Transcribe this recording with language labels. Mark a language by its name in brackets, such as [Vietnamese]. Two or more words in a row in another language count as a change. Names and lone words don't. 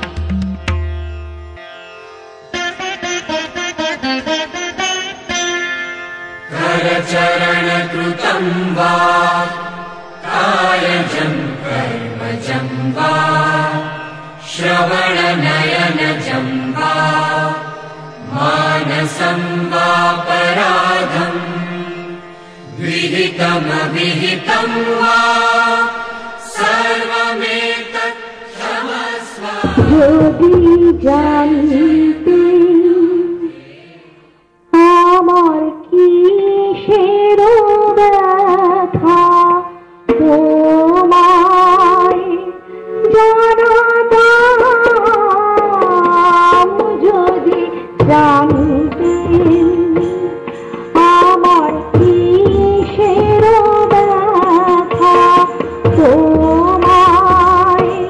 [Sanskrit] करचरणकृतं वा कायजं कर्मजं वा श्रवणनयनजं वा मानसं वापराधं विहितमविहितं वा सर्वमेतत् क्षमस्व। [Bangla] যদি জানতে আমার কিসের ব্যথা তোমায় জানাতাম, যদি জানতে আমার কিসের ব্যথা তোমায়